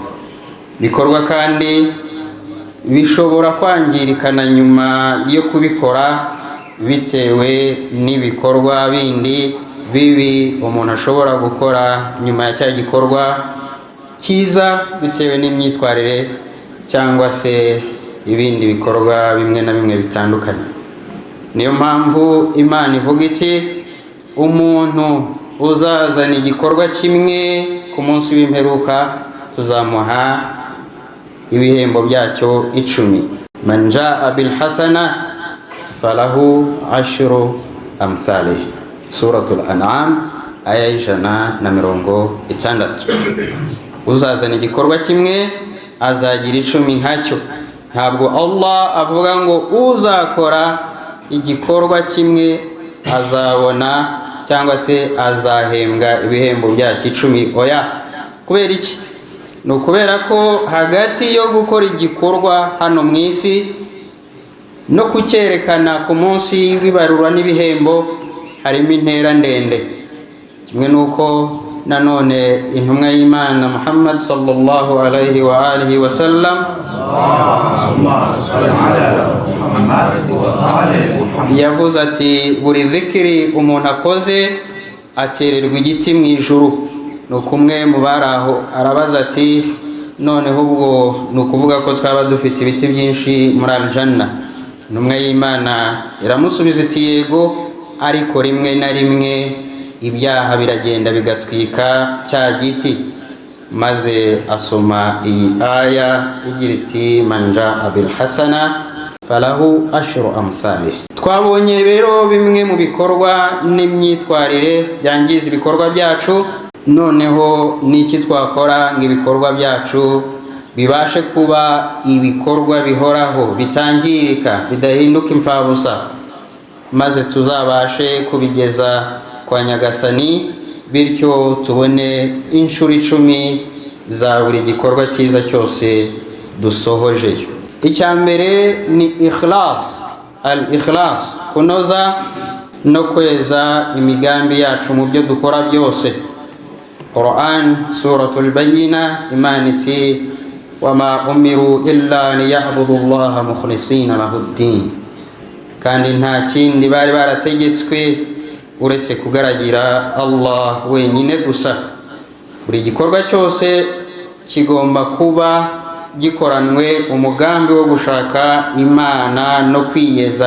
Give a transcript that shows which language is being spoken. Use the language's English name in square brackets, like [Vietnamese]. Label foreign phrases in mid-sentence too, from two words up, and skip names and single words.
[Kinyarwanda] Bikorwa kandi bishobora kwangirikana nyuma yo kubikora bitewe n'ibikorwa bindi bibi umuntu ashobora gukora nyuma ya cya gikorwa cyiza, bitewe n'imyitwarire cyangwa se ibindi bikorwa bimwe na bimwe bitandukanye. Niyo mpamvu Imana ivuga iti, umuntu uzazana igikorwa kimwe ku munsi w'imperuka tuzamuha ibihembo byacyo 10. [Arabic] من جاء بالحسنة فله 10 أمثالها. [Kinyarwanda] Suratul An'am aya 160. Uzazana igikorwa kimwe azagira 10 nkacyo. Ntabwo Allah avuga ngo uzakora igikorwa kimwe azabona cyangwa se azahembwa ibihembo byacyo 10. Oya, kubera iki? Ni ukubera ko hagati yo gukora igikorwa hano mu isi no kucyerekana ku munsi w'ibarura n'ibihembo harimo intera ndende. kimwe nuko nanone intumwa y'Imana Muhammad [Arabic] صلى الله عليه وآله وسلم [Kinyarwanda] yavuze ati buri dhikri umuntu akoze atererwa igiti mu ijuru. Nuko umwe mu baraho arabaza ati noneho ubwo nukuvuga ko twaba dufite ibiti byinshi muri aljanna? Intumwa y'Imana iramusubiza iti yego, ariko rimwe na rimwe ibyaha biragenda bigatwika cya giti. Maze asoma iyi aya igira iti [Arabic] من جاء بالحسنة فله عشر أمثالها. [Kinyarwanda] Twabonye rero bimwe mu bikorwa n'imyitwarire byangiza ibikorwa byacu. Noneho niki twakora ngo ibikorwa byacu bibashe kuba ibikorwa bihoraho, bitangirika, bidahinduka imfabusa, maze tuzabashe kubigeza kwa Nyagasani, bityo tubone inshuro 10 za buri gikorwa cyiza cyose dusohoje. Icya mbere ni [Arabic] إخلاص، الإخلاص, [Kinyarwanda] kunoza no kweza imigambi yacu mu byo dukora byose. [Arabic] Quran suratul Bayyina [Kinyarwanda] Imana iti [Arabic] وما أمروا إلا ليعبدوا الله مخلصين له الدين, [Kinyarwanda] kandi nta kindi bari barategetswe uretse kugaragira Allah wenyine gusa. Buri gikorwa cyose kigomba kuba gikoranwe umugambi wo gushaka Imana no kwiyeza.